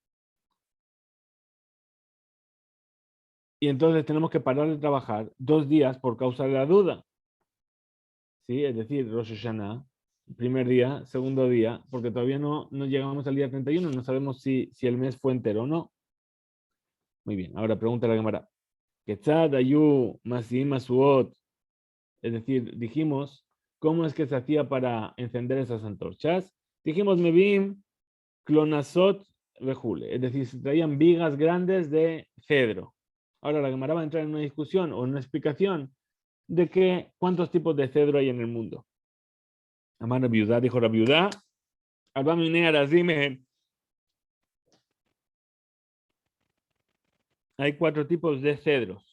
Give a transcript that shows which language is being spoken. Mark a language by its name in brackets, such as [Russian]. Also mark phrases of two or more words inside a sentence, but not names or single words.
[Spanish] Y entonces tenemos que parar de trabajar 2 días por causa de la duda. ¿Sí? Es decir, Rosh Hashanah, primer día, segundo día, porque todavía no llegamos al día 31, no sabemos si el mes fue entero o no. Muy bien, ahora pregunta la Gemara. [Hebrew] כיצד היו משיאין משואות. [Spanish] Es decir, dijimos, ¿cómo es que se hacía para encender esas antorchas? Dijimos, mebim, clonazot, vejule. Es decir, se traían vigas grandes de cedro. Ahora la Gemara va a entrar en una discusión o en una explicación de cuántos tipos de cedro hay en el mundo. Amar Rabiudá, dijo Rabiudá, hay 4 tipos de cedros.